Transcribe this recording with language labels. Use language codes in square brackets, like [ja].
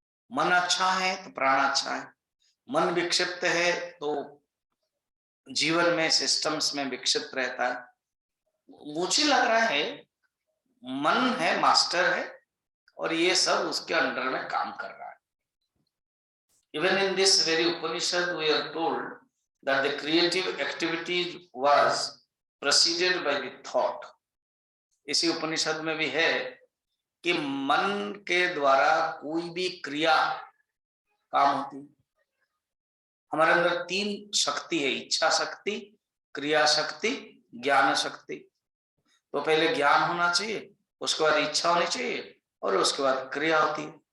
[hi] मन अच्छा है तो प्राण अच्छा है, मन विक्षिप्त है तो जीवन में, सिस्टम्स में विक्षिप्त रहता है। मुझे लग रहा है मन है, मास्टर है, और ये सब उसके अंडर में काम कर रहा है। [en] Even in this very Upanishad we are told that the creative activity was preceded by the thought. [hi] इसी उपनिषद में भी है कि मन के द्वारा कोई भी क्रिया काम होती है। हमारे अंदर तीन शक्ति है, इच्छा शक्ति, क्रिया शक्ति, ज्ञान शक्ति। तो पहले ज्ञान होना चाहिए, उसके बाद इच्छा होनी चाहिए और उसके बाद क्रिया होती है।